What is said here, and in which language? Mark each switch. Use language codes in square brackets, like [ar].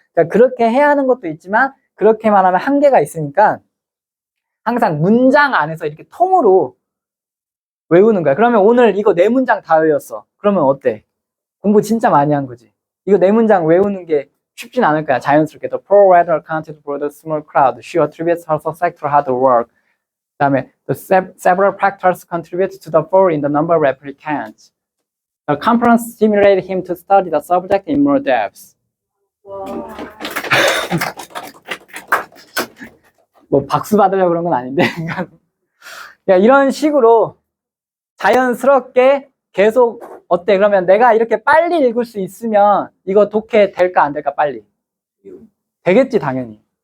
[ko] 그러니까 그렇게 해야 하는 것도 있지만 그렇게만 하면 한계가 있으니까 항상 문장 안에서 이렇게 통으로 외우는 거야. 그러면 오늘 이거 4문장 다 외웠어. 그러면 어때? 공부 진짜 많이 한 거지. 이거 4문장 외우는 게 쉽진 않을 거야. 자연스럽게. [en] The poor writer accounted for the small crowd. She attributes her success to hard work. [ko] 그다음에 [en] the several factors contribute to the fall in the number of applicants. The conference stimulated him to study the subject in more depth. [ko] 뭐 박수 받으려고 그런 건 아닌데. 이런 식으로 자연스럽게 계속 어때? 그러면 내가 이렇게 빨리 읽을 수 있으면 이거 독해 될까 안 될까 빨리? 되겠지 당연히.